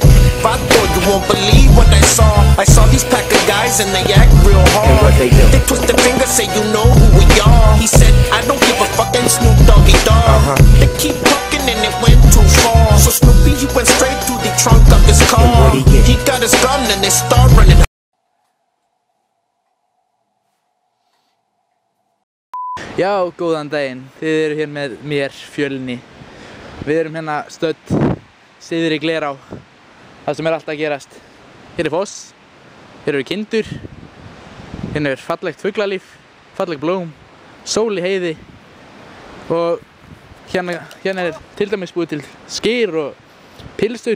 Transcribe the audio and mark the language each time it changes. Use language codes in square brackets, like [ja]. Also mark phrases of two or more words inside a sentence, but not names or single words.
[en] If I thought you won't believe what I saw these pack of guys and they act real hard. And what they do? They twist their finger, say you know who we are. He said, I don't give a fucking Snoop Doggy Dogg. They keep talking and it went too far. So Snoopy, he went straight to the trunk of his car. He got his gun and they start running. [is] Já, góðan daginn. Þið eru hér með mér, Fjölni. Við erum hérna stödd syðri í Glerá. Það sem alltaf að gerast. Hér foss, hér eru kindur, hérna fallegt fuglalíf, falleg blóm, sól í heiði og hérna til dæmis búið til skyr og pilstur.